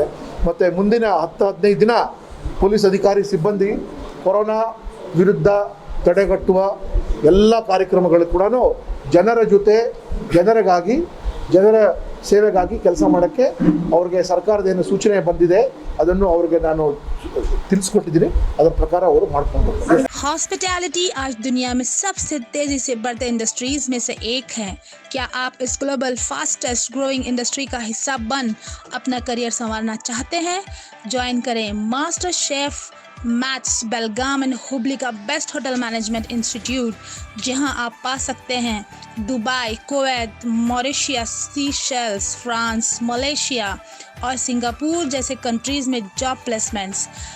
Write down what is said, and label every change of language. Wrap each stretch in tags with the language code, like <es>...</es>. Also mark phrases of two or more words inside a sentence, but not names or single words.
<kn>ಮತ್ತು ಮುಂದಿನ 10-15 ದಿನ ಪೊಲೀಸ್ ಅಧಿಕಾರಿ ಸಿಬ್ಬಂದಿ ಕೊರೋನಾ ವಿರುದ್ಧ ತಡೆಗಟ್ಟುವ ಎಲ್ಲ ಕಾರ್ಯಕ್ರಮಗಳು ಕೂಡ ಜನರ ಜೊತೆ, ಜನರಿಗಾಗಿ, ಜನರ ಸೇವೆಗಾಗಿ ಕೆಲಸ ಮಾಡೋಕ್ಕೆ ಅವ್ರಿಗೆ ಸರ್ಕಾರದ ಏನು ಸೂಚನೆ ಬಂದಿದೆ ಅದನ್ನು ಅವ್ರಿಗೆ ನಾನು ತಿಳಿಸ್ಕೊಟ್ಟಿದ್ದೀನಿ. ಅದರ ಪ್ರಕಾರ ಅವರು ಮಾಡ್ಕೊಂಡು ಹೋಗ್ತಾರೆ.</kn> <hi>हॉस्पिटैलिटी आज दुनिया में सबसे तेजी से बढ़ते इंडस्ट्रीज में से एक है. क्या आप इस</hi> <en>global fastest growing industry</en> <hi>का हिस्सा बन अपना करियर संवारना चाहते हैं? ज्वाइन करें मास्टर शेफ मैथ्स बेलगाम एंड हुबली का</hi> <en>best hotel management institute,</en> <hi>जहां आप पा सकते हैं दुबई, कुवैत, मॉरिशस, सीशेल्स, फ्रांस, मलेशिया और सिंगापुर जैसे कंट्रीज में</hi> <en>job placements.</en>